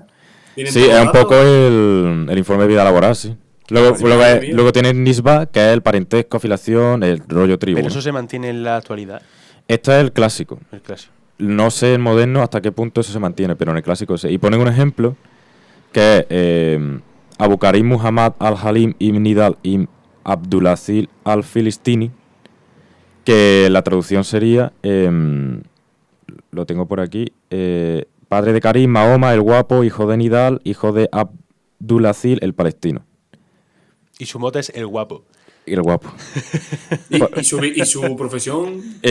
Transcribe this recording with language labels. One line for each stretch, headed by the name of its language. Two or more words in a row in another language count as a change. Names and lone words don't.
Spanish: Sí, es un poco el informe de vida laboral, sí. Luego tienes Nisba, que es el parentesco, afiliación, el rollo tribu. Pero eso se mantiene en la actualidad. Este es el clásico. El clásico. No sé en moderno hasta qué punto eso se mantiene, pero en el clásico sí. Y ponen un ejemplo que es Abu Karim Muhammad al-Halim ibn Nidal ibn Abdulaziz al-Filistini, que la traducción sería, lo tengo por aquí, padre de Karim, Mahoma, el guapo, hijo de Nidal, hijo de Abdulaziz, el palestino. Y su mote es el guapo. Y el guapo. ¿Y su profesión?